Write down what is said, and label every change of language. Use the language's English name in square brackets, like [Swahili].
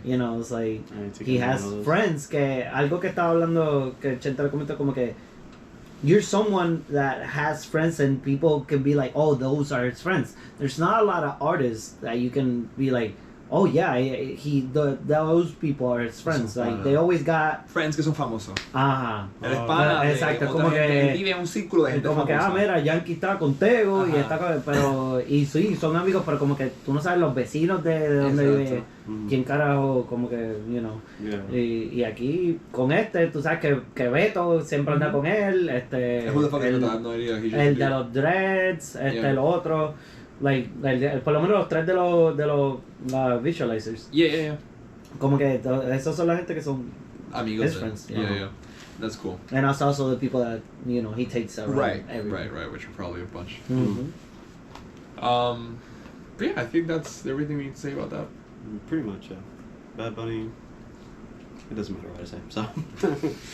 [English] You know, it's like he has friends [Spanish] que algo que estaba hablando que Chenta comentó como que [English] you're someone that has friends and people can be like, oh, those are his friends. There's not a lot of artists that you can be like, oh yeah, those people are his friends. Like they always got [Spanish] friends que son famosos. Ajá. Exacto, como que vive en un círculo de gente como que mira, Yankee está contigo y está pero y sí, son amigos, pero como que tú no sabes los vecinos de donde vive, quién carajo, como que, [English] you know. [Spanish] Y aquí con tú sabes que Beto siempre anda con él, el de los dreads, el otro. Like, por lo menos los tres de los visualizers. [English] Yeah. [Spanish] Como que esos son la gente que son amigos. [English] His friends. Yeah. That's cool. And also the people that, you know, he takes around. Right, which are probably a bunch. But yeah, I think that's everything we need to say about that. Pretty much, yeah. Bad Bunny. It doesn't matter what I say, so.